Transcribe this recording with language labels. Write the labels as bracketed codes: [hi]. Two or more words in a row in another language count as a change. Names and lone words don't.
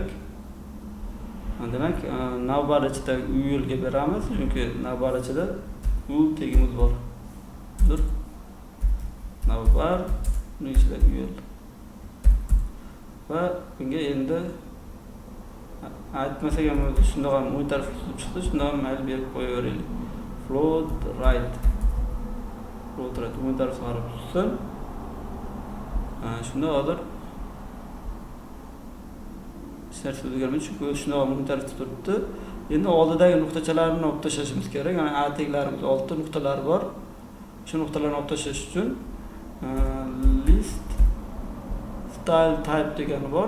[uz] Demak, navbat ichida UL ga beramiz, chunki navbat ichida UL tegimiz bor. Navbat buning ichida UL. Va bunga endi aytmasak ham shunday ham o'ng tarafga suzib chiqdi, shunday ham mayli berib qo'yaveraylik. [en] Float right. Float right [uz] o'ng tarafga qarab tutsin. Shunda hozir ishlar o'zgarmaydi, chunki shunday o'ng tarafda turibdi. Endi oldidagi nuqtachalarni olib tashlashimiz kerak. Ya'ni A teglarimiz 6 nuqtalar bor. Shu nuqtalarni olib tashlash uchun [en] list style type [uz] degani bor.